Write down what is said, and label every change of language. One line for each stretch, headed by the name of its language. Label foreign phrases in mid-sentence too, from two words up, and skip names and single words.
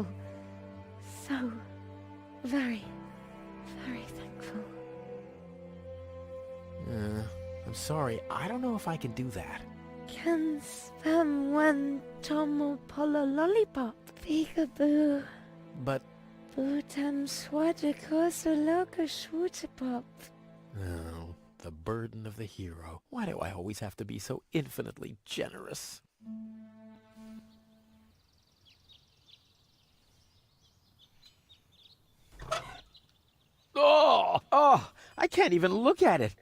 English: So very, very thankful. I'm sorry. I don't know if I can do that. Can spam one tomo polo lollipop. Peekaboo. But... Bootam swadikoso loka shwootapop. Oh, the burden of the hero. Why do I always have to be so infinitely generous? Oh, I can't even look at it.